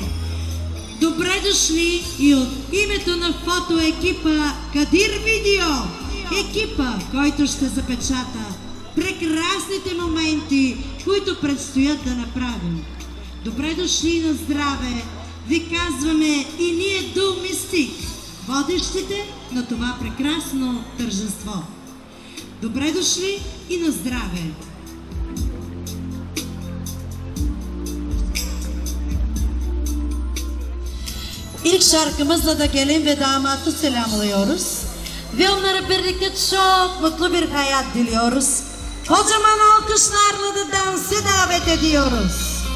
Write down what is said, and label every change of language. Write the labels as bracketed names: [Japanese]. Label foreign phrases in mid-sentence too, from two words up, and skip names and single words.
[Bulgarian] Добре дошли и от името на фотоекипа Кадир Видео, екипа, който ще запечата прекрасните моменти, които предстоят да направим. Добре дошли на здраве, ви казваме и ние Дул Мистик, водещите на това прекрасно тържество. Добре дошли и на здраве! [Turkish] İlk şarkımızla da gelin ve damatı selamlıyoruz. Ve onlara birlikte çok mutlu bir hayat diliyoruz. Kocaman alkışlarla da dansı davet ediyoruz.